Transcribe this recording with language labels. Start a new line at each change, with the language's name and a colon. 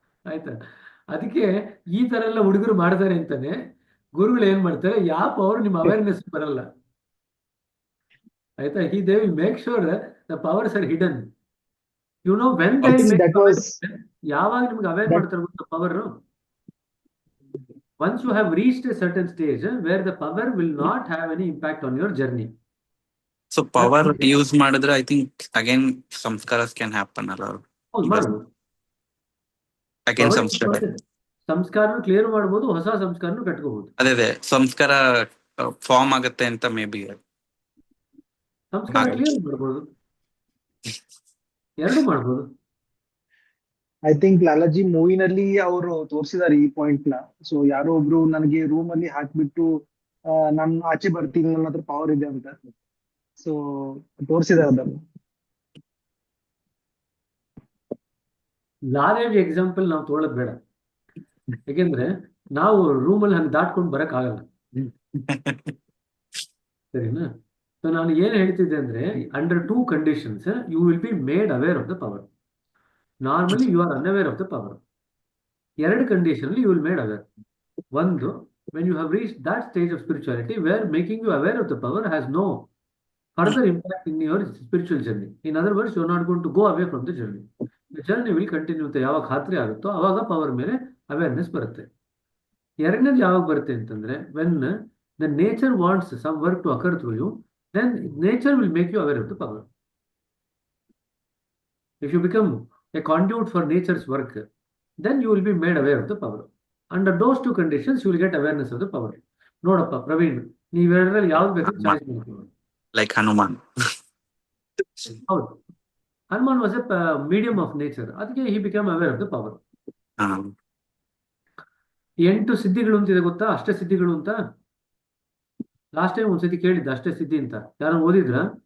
Kannada: ಆಯ್ತಾ? ಅದಕ್ಕೆ ಈ ತರ ಎಲ್ಲ ಹುಡುಗರು ಮಾಡ್ತಾರೆ ಅಂತಾನೆ ಗುರುಗಳು ಏನ್ ಮಾಡ್ತಾರೆ, ಯಾವ ಪವರ್ ನಿಮ್ಮ ಅವೇರ್ನೆಸ್ ಬರಲ್ಲ. ಆಯ್ತಾ?
English: They will make sure the powers are hidden. You know when they
Kannada: ಯಾವಾಗ ನಿಮ್ಗೆ ಅವೇರ್ ಮಾಡ್ತಾರೆ ಗೊತ್ತಾ power?
English: once you have reached a certain stage where the power will not have any impact on your journey. So power use ಮಾಡಿದ್ರೆ I think again samskaras can happen ಅಲ್ಲ. Again
Kannada: ಸಂಸ್ಕಾರನು clear ಮಾಡಬಹುದು, ಹೊಸ ಸಂಸ್ಕಾರನು ಕಟ್ಕೋಬಹುದು. ಅದೇ ಸಂಸ್ಕಾರ form ಆಗುತ್ತೆ ಅಂತ may be ಸಂಸ್ಕಾರ clear ಮಾಡಬಹುದು, ಎರಡು ಮಾಡಬಹುದು.
English: I think
Kannada: ಲಾಲಾಜಿ ಮೂವಿನಲ್ಲಿ ಅವರು ತೋರಿಸಿದಾರೆ ಈ ಪಾಯಿಂಟ್ ನ. ಸೊ ಯಾರೋ ಒಬ್ರು ನನಗೆ ರೂಮ್ ಅಲ್ಲಿ ಹಾಕ್ಬಿಟ್ಟು ನಾನು ಆಚೆ ಬರ್ತೀನಿ, ನನ್ನ ಹತ್ರ ಪವರ್ ಇದೆ ಅಂತ. ಸೊ ತೋರಿಸಿದಾರೆ ಅದನ್ನು. ಲಾರೇಜ್ ಎಕ್ಸಾಂಪಲ್ ನಾವು ತೊಗೊಳೋದು ಬೇಡ, ಯಾಕೆಂದ್ರೆ ನಾವು ರೂಮಲ್ಲಿ ಹಂಗೆ ದಾಟ್ಕೊಂಡು ಬರಕ್ ಆಗಲ್ಲ. ಸರಿನಾ? ಸೊ ನಾನು ಏನ್ ಹೇಳ್ತಿದ್ದೆ ಅಂದ್ರೆ
English: Under 2 conditions you will be made aware of the power. Normally you are unaware of the power. 2 condition ಅಲ್ಲಿ you will made aware. ಒಂದು, when you have reached that stage of spirituality where making you aware of the power has no further impact in your spiritual journey. In other words, you are not going to go away from the journey. The journey will continue
Kannada: ಅಂತ ಯಾವಾಗ ಖಾತ್ರಿ ಆಗುತ್ತೋ ಅವಾಗ power ಮೇಲೆ awareness ಬರುತ್ತೆ. ಎರಡನೇದು ಯಾವಾಗ ಬರುತ್ತೆ ಅಂತಂದ್ರೆ
English: when the nature wants some work to occur through you, then nature will make you aware of the power. If you become a conduit for nature's work, then you will be made aware of the power. Under those 2 conditions, you will get awareness of the power.
Kannada: ನೋಡಪ್ಪ ಪ್ರವೀಣ್, ನೀವೆರಡರಲ್ಲಿ ಯಾವ್ದು ಬೇಕಾದ್ರೆ choice ಮಾಡ್ಕೊಳ್ಳಿ.
English: Like Hanuman. ಹೌದು, Hanuman was a medium of nature. ಅದಕ್ಕೆ he become aware of the power.
Kannada: 8 ಸಿದ್ಧಿಗಳು ಅಂತಿದೆ ಗೊತ್ತಾ? ಅಷ್ಟಸಿದ್ಧಿಗಳು ಅಂತ last time ಒಂದ್ಸತಿ ಕೇಳಿದ್ದ, ಅಷ್ಟಸಿದ್ಧಿ ಅಂತ. ಯಾರು ಓದಿದ್ರ?